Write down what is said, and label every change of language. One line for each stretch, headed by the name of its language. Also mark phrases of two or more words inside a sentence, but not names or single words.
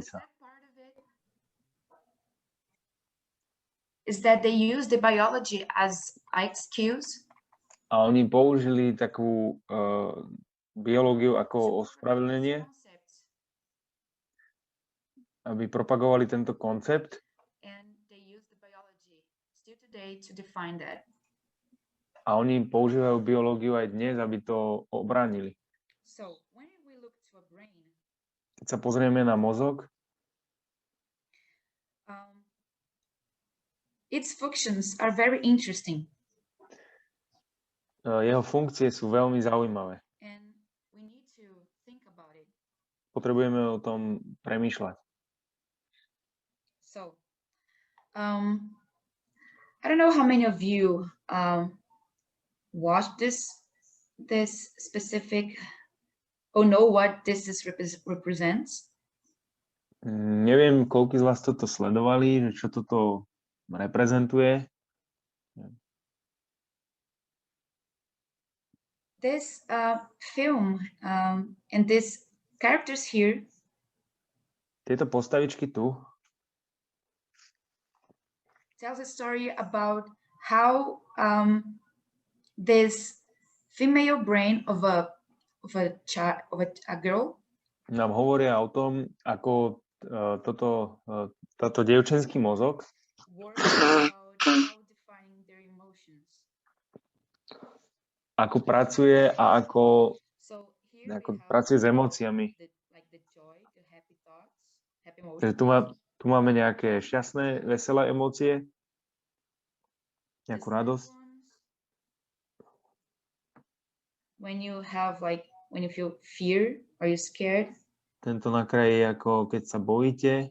English: And the sa. sad part of it is that they use the biology as excuse
Slovak: A oni použili takú biológiu ako
English: to propagate
Slovak: ospravedlnenie,
English: this concept,
Slovak: aby propagovali tento koncept
English: and they use the biology still today to define that.
Slovak: a oni používajú biológiu aj dnes, aby to obránili.
English: So when we look to a brain,
Slovak: Keď sa pozrieme na mozog,
English: its functions are very interesting,
Slovak: jeho funkcie sú veľmi zaujímavé.
English: and we need to think about it.
Slovak: Potrebujeme o tom premýšľať.
English: So, I don't know how many of you watched this specific or know what this represents.
Slovak: Neviem, koľko z vás toto sledovali, že čo toto reprezentuje.
English: This film and these characters here
Slovak: Tieto postavičky tu
English: tells a story about how this female brain of a girl
Slovak: nám hovoria o tom, ako táto dievčenský mozog
English: works about how defining their emotions.
Slovak: ako pracuje a ako
English: So here we have
Slovak: pracuje s emóciami.
English: the joy, the happy thoughts, happy emotions.
Slovak: Takže tu máme nejaké šťastné, veselé emócie, nejakú
English: The sad
Slovak: radosť.
English: ones, when you feel fear or you're scared,
Slovak: Tento na kraji je ako keď sa bojíte.